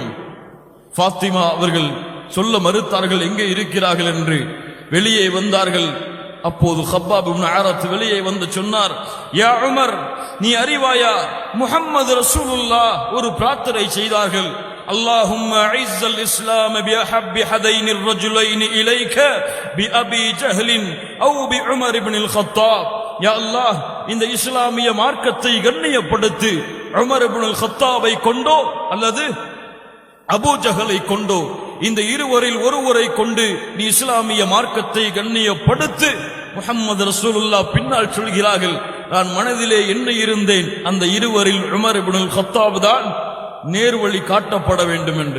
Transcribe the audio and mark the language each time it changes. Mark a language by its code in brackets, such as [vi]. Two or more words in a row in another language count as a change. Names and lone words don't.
[ta] ஃபாத்திமா அவர்கள் சொல்ல மறுத்தார்கள், எங்கே இருக்கிறார்கள் என்று. வெளியே வந்தார்கள். அப்போது ஹப்பாப் இப்னு அரத் வெளியே வந்து சொன்னார், யா உமர், நீ அறிவாயா, முஹம்மது ரசூலுல்லாஹ் ஒரு பிரார்த்தனை செய்தார்கள். [ar] اللهم اعز الاسلام باحب هذين الرجلين اليك بابي جهل او بعمر بن الخطاب. [ta] யா அல்லாஹ், இந்த இஸ்லாமிய மார்க்கத்தை கண்ணியப்படுத்து, உமர் இப்னு கத்தாபை கொண்டோ அல்லது அபூ ஜஹலை கொண்டோ, இந்த இருவரில் ஒருவரை கொண்டு நீ இஸ்லாமிய மார்க்கத்தை கண்ணியப்படுத்து. முஹம்மது ரசூலுல்லாஹ் பின்னால் சொல்கிறார்கள், நான் மனதிலே என்ன இருந்தேன், அந்த இருவரில் உமர் இப்னு கத்தாப் தான் நேர்வழி காட்டப்பட வேண்டும் என்று.